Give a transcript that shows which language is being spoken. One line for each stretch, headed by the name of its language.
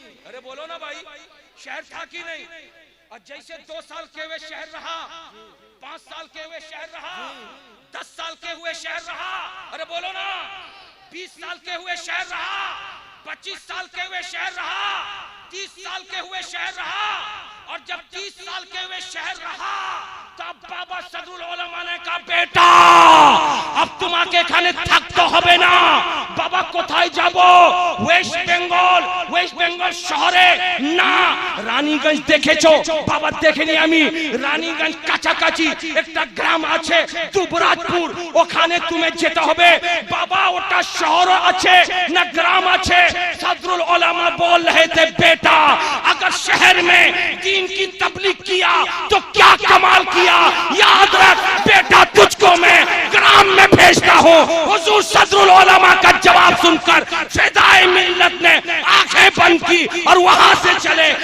Hindi: अरे बोलो ना भाई, शहर था कि नहीं? और जैसे 2 साल के हुए शहर रहा, 5 साल के हुए शहर रहा, 10 साल के हुए शहर रहा, अरे बोलो ना, 20 साल के हुए शहर रहा, 25 साल के हुए शहर रहा, 30 साल के हुए शहर रहा। और जब 30 साल के हुए शहर रहा तब बाबा सदरुल उलमा ने कहा बेटा अब
Bangla: তোমাকে এখানে থাকতে হবে না, বাবা কোথায় যাব? ওয়েস্ট বেঙ্গল শহরে না, রানীগঞ্জ দেখেছো? বাবা দেখেনি আমি। রানীগঞ্জ কাছাকাছি একটা গ্রাম আছে দুবরাজপুর, ওখানে তুমি যেতে হবে বাবা। ওটা শহর আছে না গ্রাম আছে?
Hindi: सदरुल उलमा बोल रहे थे बेटा अगर शहर में दीन की तबलीग किया तो क्या कमाल किया, याद रख बेटा तुझको मैं ग्राम में भेजता हूँ। हुजूर सदरुल उलमा का जवाब सुनकर फिदाए मिल्लत ने आंखें बंद की और वहां से चले।